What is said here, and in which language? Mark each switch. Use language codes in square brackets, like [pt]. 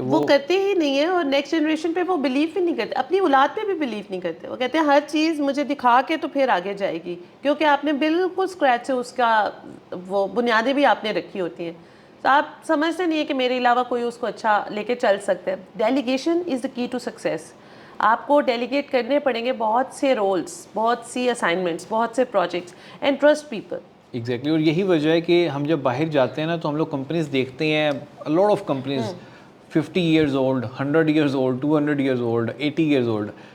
[ur] وہ کرتے ہی نہیں ہیں, اور نیکسٹ جنریشن پہ وہ بلیو ہی نہیں کرتے, اپنی اولاد پہ بھی بلیو نہیں کرتے. وہ کہتے ہیں ہر چیز مجھے دکھا کے تو پھر آگے جائے گی, کیونکہ آپ نے بالکل اسکریچ سے اس کا وہ بنیادیں بھی آپ نے رکھی ہوتی ہیں. تو آپ سمجھتے نہیں ہے کہ میرے علاوہ کوئی اس کو اچھا لے کے چل سکتا ہے. [en] Delegation is the key to success. [ur] آپ کو ڈیلیگیٹ کرنے پڑیں گے بہت سے رولس, بہت سی اسائنمنٹس, بہت سے projects, [en] And trust people. [ur] Exactly. اور یہی وجہ ہے کہ ہم جب باہر جاتے ہیں نا تو ہم لوگ کمپنیز دیکھتے ہیں, [en] lot of companies 50 years old, [ur] 100 years old, 200 years old, 80 years old.